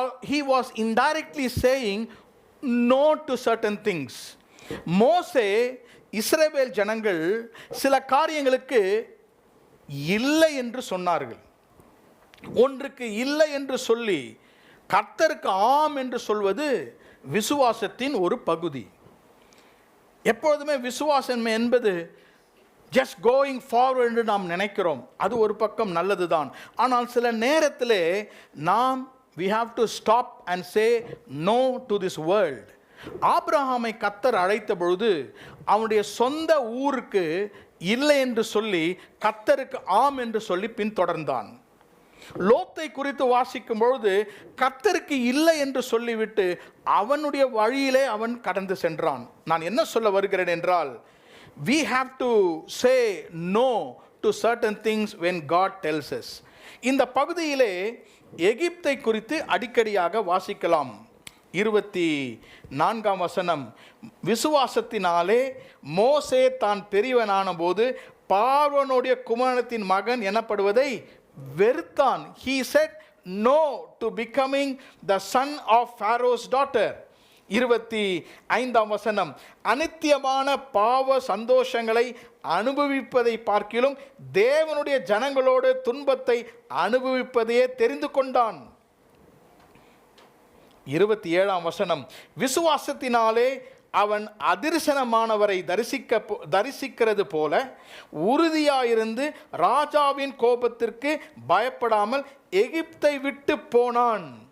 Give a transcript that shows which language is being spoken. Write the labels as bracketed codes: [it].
[en] He was indirectly saying no to certain things. [ta] மோசே இஸ்ரவேல் ஜனங்கள் சில காரியங்களுக்கு இல்லை என்று சொன்னார்கள். ஒன்றுக்கு இல்லை என்று சொல்லி கர்த்தருக்கு ஆம் என்று சொல்வது விசுவாசத்தின் ஒரு பகுதி. எப்பொழுதுமே விசுவாசம் என்பது [en] just going forward [ta] என்று நாம் நினைக்கிறோம். அது ஒரு பக்கம் நல்லது தான். ஆனால் சில நேரத்திலே நாம் [en] we have to stop and say no to this world. [ta] ஆபிரகாமை கர்த்தர் அழைத்த பொழுது அவனுடைய சொந்த ஊருக்கு இல்லை என்று சொல்லி கர்த்தருக்கு ஆம் என்று சொல்லி பின்தொடர்ந்தான். லோத்தை குறித்து வாசிக்கும் பொழுது கர்த்தருக்கு இல்லை என்று சொல்லிவிட்டு அவனுடைய வழியிலே அவன் கடந்து சென்றான். நான் என்ன சொல்ல வருகிறேன் என்றால், [en] we have to say no to certain things when God tells us. [ta] இந்த பகுதியிலே எகிப்தை குறித்து அடிக்கடியாக வாசிக்கலாம். 24ஆம் வசனம், விசுவாசத்தினாலே மோசே தான் பெரியவனான போது பார்வோனுடைய குமாரத்தின் மகன் எனப்படுவதை வெறுத்தான். [en] He said no to becoming the son of Pharaoh's daughter. [ta] 25ஆம் வசனம், அநித்தியமான பாவ சந்தோஷங்களை அனுபவிப்பதை பார்க்கிலும் தேவனுடைய ஜனங்களோடு துன்பத்தை அனுபவிப்பதையே தெரிந்து கொண்டான். 27ஆம் வசனம், விசுவாசத்தினாலே அவன் அதிர்சனமானவரை தரிசிக்கிறது போல உறுதியாயிருந்து ராஜாவின் கோபத்திற்கு பயப்படாமல் எகிப்தை விட்டு போனான்.